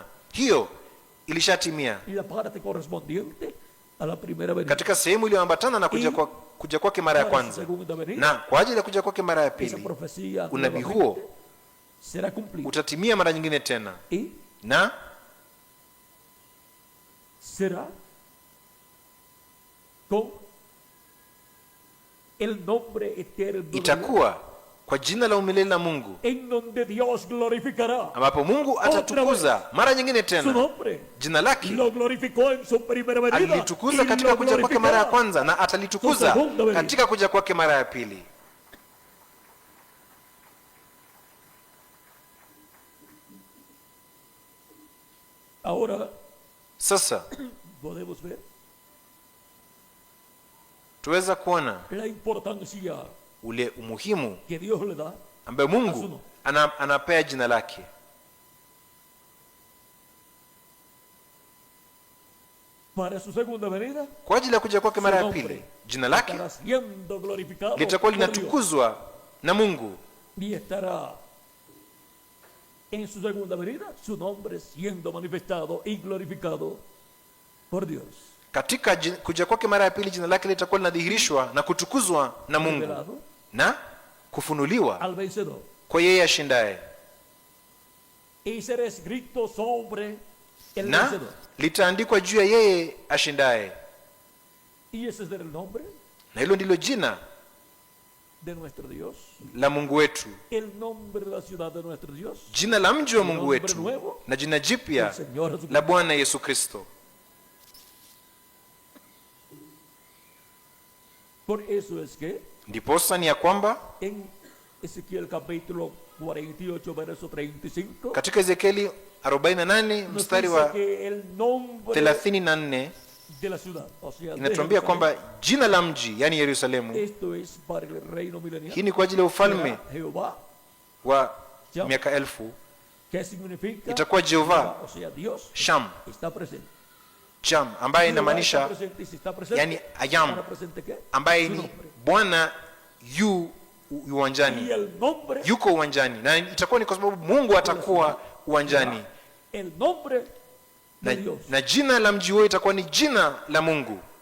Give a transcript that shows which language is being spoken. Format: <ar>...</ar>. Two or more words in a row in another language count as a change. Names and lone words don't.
<sw>Hiyo ilishatimia katika sehemu iliyoambatana na kuja kwake mara ya kwanza, na kwa ajili ya kuja kwake mara ya pili unabii huo utatimia mara nyingine tena, na</sw> <es>será con el nombre eterno,</es> <sw>itakuwa kwa jina la umilele la Mungu,</sw> <es>en donde Dios glorificará,</es> <sw>ambapo Mungu atatukuza mara nyingine tena jina lake.</sw> <es>Lo glorificó en su primera venida,</es> <sw>alitukuza katika kuja kwake mara ya kwanza, na atalitukuza katika kuja kwake mara ya pili.</sw> <es>Ahora,</es> <sw>sasa</sw> <es>podemos ver</es> <sw>tuweza kuona</sw> <es>la importancia</es> <sw>ule umuhimu</sw> <es>que Dios le da</es> <sw>ambaye Mungu anapea jina lake.</sw> <es>Para su segunda venida,</es> <sw>kwa ajili ya kuja kwake mara ya pili, jina lake litakuwa linatukuzwa na Mungu,</sw> <es>y estará en su segunda venida su nombre siendo manifestado y glorificado por Dios.</es> <sw>Katika kuja kwake mara ya pili, jina lake litakuwa linadhihirishwa na kutukuzwa na Mungu na kufunuliwa</sw> <es>al vencedor,</es> <sw>kwa yeye ashindaye,</sw> <es>y será escrito sobre el</es> <sw>na</sw> <es>vencedor,</es> <sw>litaandikwa juu ya yeye ashindaye.</sw> <es>Y ese es el nombre,</es> <sw>na hilo ndilo jina</sw> <es>de nuestro Dios,</es> <sw>la Mungu wetu,</sw> <es>el nombre de la ciudad de nuestro Dios,</es> <sw>jina la mji wa Mungu wetu, na jina jipya la Bwana Yesu Kristo.</sw> <es>Por eso es que</es> <sw>ndiposa ni ya kwamba</sw> <es>en Ezequiel capítulo 48 verso 35,</es> <sw>katika Ezekieli 48 mstari wa 34</sw> <es>de la ciudad, o sea,</es> <sw>inatuambia kwamba jina la mji, yani Yerusalemu,</sw> <es>esto es para el reino milenial,</es> <sw>hii ni kwa ajili ya ufalme wa miaka 1000,</sw> <es>que significa</es> <sw>itakuwa Jehova,</sw> <es>o sea, Dios Sham, está presente.</es> <sw>Sham ambaye inamaanisha yani Ayam, ambaye ni Bwana yu uwanjani, yuko uwanjani, na itakuwa ni kwa sababu Mungu atakuwa uwanjani, na jina la mji huo itakuwa ni jina la Mungu.</sw>